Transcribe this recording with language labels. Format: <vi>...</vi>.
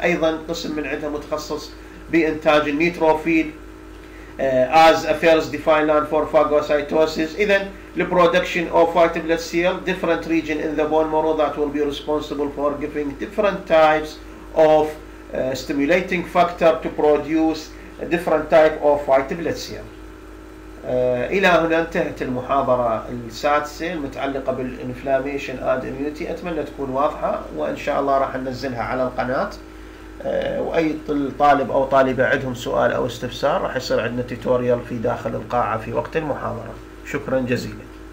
<ar>ايضا قسم من عندها متخصص بانتاج النيوتروفيل</ar> <en>as a first defined line for phagocytosis. اذا the production of white blood cell, different region in the bone marrow that will be responsible for giving different types of stimulating factor to produce a different type of white blood cell.</en> <ar>إلى هنا انتهت المحاضرة السادسة المتعلقة بالإنفلاميشن آد إميونيتي. أتمنى تكون واضحة، وإن شاء الله راح ننزلها على القناة، وأي طالب أو طالبة عندهم سؤال أو استفسار راح يصير عندنا توتوريال في داخل القاعة في وقت المحاضرة. شكرا جزيلا.</ar>